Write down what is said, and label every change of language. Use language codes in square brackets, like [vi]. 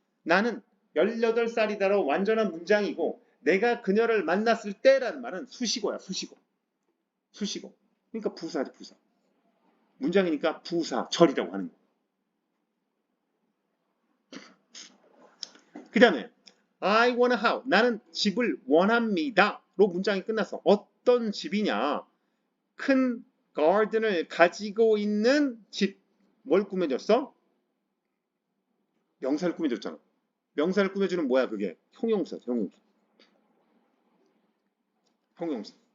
[ko] 나는 18살이다로 완전한 문장이고 내가 그녀를 만났을 때라는 말은 수식어야. 수식어. 그러니까 부사지 부사. 문장이니까 부사, 절이라고 하는 거야. 그 다음에 [en] I want a house. [ko] 나는 집을 원합니다. 로 문장이 끝났어. 어떤 집이냐? 큰 garden을 가지고 있는 집. 뭘 꾸며줬어? 명사를 꾸며줬잖아. 명사를 꾸며주는 뭐야 그게? 형용사. 형용사.